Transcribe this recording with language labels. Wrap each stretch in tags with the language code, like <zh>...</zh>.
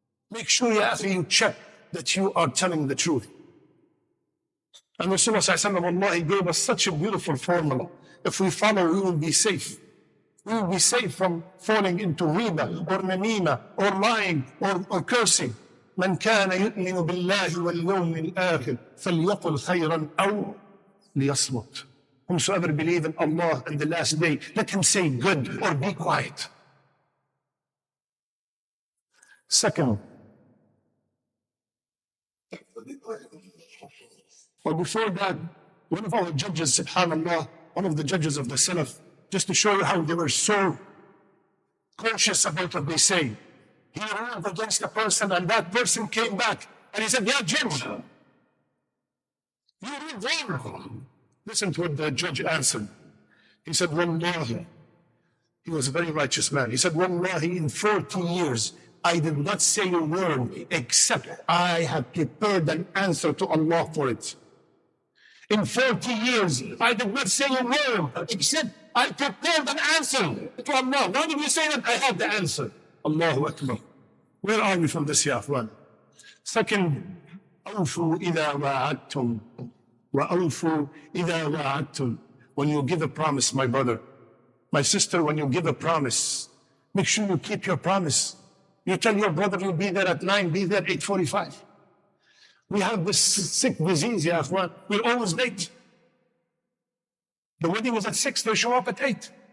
<en>Make sure, Yasir, you check that you are telling the truth. And Rasulullah sallallahu alaihi wasallam gave us such a beautiful formula. If we follow, we will be safe. We will be safe from falling into riba or namima or lying or cursing.</en> <ar>من كان يؤمن بالله واليوم الآخر فليقل خيرا أو ليصمت.</ar> <en>Whosoever believe in Allah and the last day, let him say good or be quiet. Second, well, before that, one of our judges, subhanAllah, one of the judges of the Salaf, just to show you how they were so conscious about what they say. He ruled against a person and that person came back and he said, yeah, judge, you ruled wrong. Listen to what the judge answered. He said, Wallahi, he was a very righteous man. He said, Wallahi, in 40 years, I did not say a word except I have prepared an answer to Allah for it. In 40 years, I did not say a word except I prepared an answer to Allah. Why did you say that? I have the answer. Allahu Akbar. Where are we from this, ya akhwan? Second,</en> <ar>أوفوا إذا وعدتم وأوفوا إذا وعدتم.</ar> <en>When you give a promise, my brother, my sister, when you give a promise, make sure you keep your promise. You tell your brother you'll be there at 9, be there at 8:45. We have this sick disease, ya akhwan. We're always late. The wedding is at 6, they show up at 8.</en>